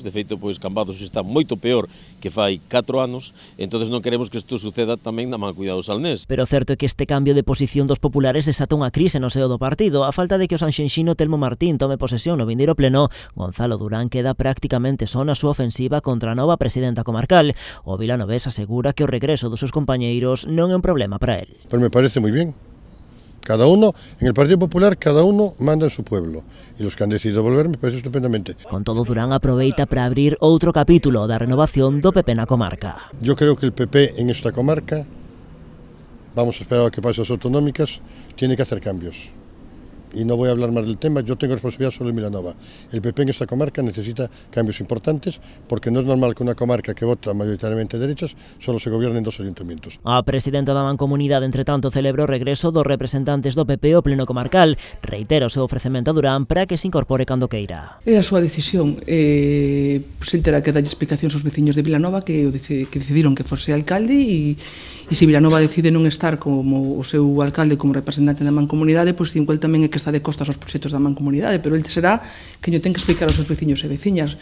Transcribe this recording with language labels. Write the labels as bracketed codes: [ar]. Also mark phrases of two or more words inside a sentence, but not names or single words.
[gl] De feito, Cambados está moito peor que fai 4 anos, entonces non queremos que isto suceda tamén na Mancomunidade do Salnés. Pero certo é que este cambio de posición dos populares desata unha crise no seo do partido. A falta de que o sanxenxino Telmo Martín tome posesión no vindeiro pleno, Gonzalo Durán queda prácticamente só na súa ofensiva contra a nova presidenta comarcal. O vilanovés asegura que o regreso dos seus compañeiros non é un problema para él. [es] Pues me parece moi bien. Cada uno, en el Partido Popular, cada uno manda en su pueblo. Y los que han decidido volver me parece estupendamente. [gl] Con todo, Durán aproveita para abrir outro capítulo da renovación do PP na comarca. [es] Yo creo que el PP en esta comarca, vamos a esperar a que pasen las autonómicas, tiene que hacer cambios. Y no voy a hablar más del tema, yo tengo responsabilidad solo en Vilanova. El PP en esta comarca necesita cambios importantes porque no es normal que una comarca que vota mayoritariamente derechas solo se gobierne en 2 ayuntamientos. [gl] A presidenta da Mancomunidade, entre tanto, celebra o regreso dos representantes do PP ao pleno comarcal. Reitera o seu ofrecemento a Durán para que se incorpore cando queira. É a súa decisión. El terá que darlle explicacións aos veciños de Vilanova que decidiron que fose alcalde e se Vilanova decide non estar como o seu alcalde como representante da Mancomunidade, igual tamén é que está de costas aos proxectos da Mancomunidade, pero el será que lle ten que explicar aos seus veciños e veciñas.